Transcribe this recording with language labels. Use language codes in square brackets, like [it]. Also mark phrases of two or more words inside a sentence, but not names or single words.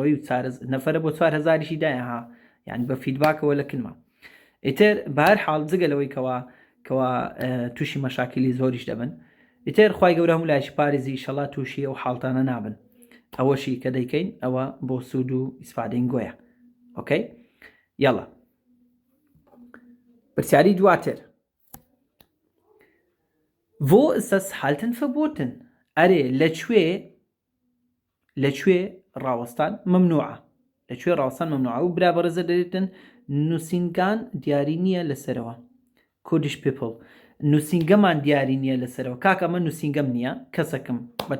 [ckb] و نەفرە بۆ 4000شی دایە یعنی بە فیدباکەوە لە کنمە ئیتر بەهەر حاڵ جگەلەوەی کەوا تووشی مەشاکلی زۆریش دەبن ئیتر خوای گەورە هەموو لایشی پارێزی ئیشەڵا تووشی ئەو حاڵتانە نابن ئەوەشی کە دەیکەین ئەوە بۆ سوود و ئیسفادەین گۆیە ئۆکەی یاڵە پرسیاری دواتر [de] Wo ist das Halten verboten? [ckb] ئەرێ لەکوێ ڕاوەستان مەمنوعە لەکوێ ڕاوەستان مەمنوعە و برا بەڕێزە دەرێتن نووسینگان دیاری نییە لەسەرەوە کۆدیش پێپڵ نووسینگەمان دیاری نییە لەسەرەوە کاکە ئەمە نووسینگەم نییە کەسەکەم بە